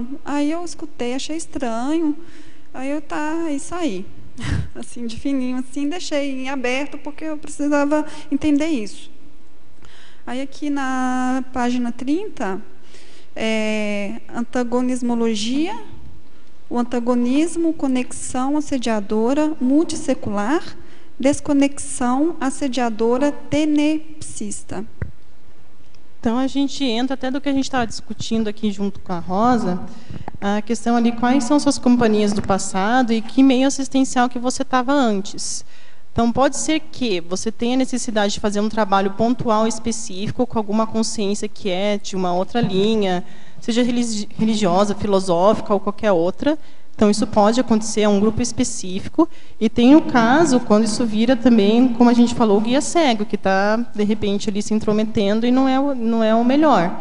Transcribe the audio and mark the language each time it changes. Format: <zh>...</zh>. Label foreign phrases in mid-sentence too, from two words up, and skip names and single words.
<pt>Aí eu escutei, achei estranho, aí saí assim de fininho, assim, deixei em aberto porque eu precisava entender isso. Aí aqui na página 30 antagonismologia, o antagonismo, conexão assediadora multissecular, desconexão assediadora tenepsista. Então, a gente entra até do que a gente estava discutindo aqui junto com a Rosa, a questão ali, quais são suas companhias do passado e que meio assistencial que você estava antes. Então, pode ser que você tenha necessidade de fazer um trabalho pontual específico com alguma consciência que é de uma outra linha, seja religiosa, filosófica ou qualquer outra, Então, isso pode acontecer a um grupo específico, e tem o caso quando isso vira também, como a gente falou, o guia cego, que está, de repente, ali se intrometendo e não é o melhor.</pt>